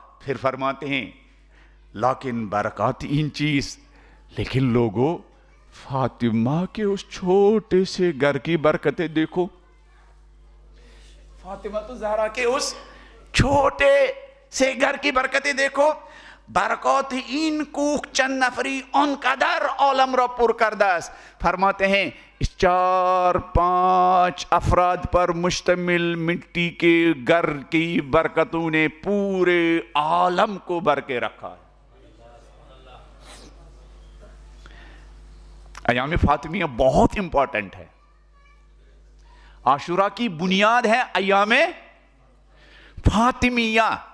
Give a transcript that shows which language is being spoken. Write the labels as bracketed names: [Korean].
[Urdu] پھر فرماتے ہیں لیکن [Persian] برکات ان چیز، [Urdu] لیکن لوگوں فاطمہ کے اس چھوٹے سے گھر کی برکتیں دیکھو. فاطمہ الزہرا کے اس چھوٹے سے گھر کی برکتیں دیکھو. [Persian] برکات این کوخ چند نفری ان قدر عالم را پر کرده است. [Urdu] فرماتے ہیں اس 4-5 افراد پر مشتمل مٹی کے گھر کی برکتوں نے پورے عالم کو بھر کے رکھا ہے. ایام فاطمیہ بہت امپورٹنٹ ہے. عاشورہ کی بنیاد ہے ایام فاطمیہ.